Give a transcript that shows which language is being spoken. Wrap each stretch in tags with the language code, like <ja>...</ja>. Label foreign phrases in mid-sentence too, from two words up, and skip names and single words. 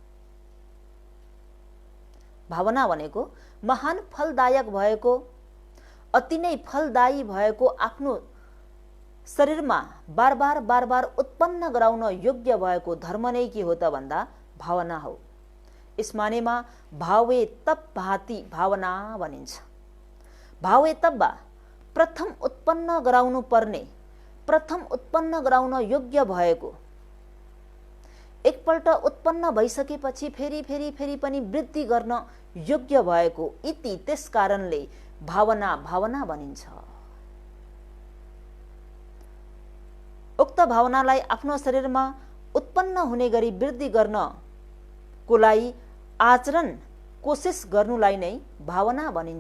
<ne>भावना भनेको महान फलदायक भएको, अति नै फलदायी भएको, आफ्नो शरीरमा बार बार उत्पन्न गराउन योग्य भएको धर्म नै के हो त भन्दा भावना हो। यसमानेमा</ne> <pi>भावे तप भाति</pi> <ne>भावना भनिन्छ।</ne> <pi>भावे तब्बा</pi> <ne>प्रथम उत्पन्न गराउनु पर्ने, प्रथम उत्पन्न गराउन योग्य भएको, एकपल्ट उत्पन्न भइसकेपछि फेरि पनि वृद्धि गर्न योग्य भएको, इति त्यस कारणले भावना भनिन्छ। उक्त भावनालाई आफ्नो शरीरमा उत्पन्न हुने गरी वृद्धि गर्नको लागि आचरण कोशिश गर्नुलाई नै भावना भनिन्छ।</ne>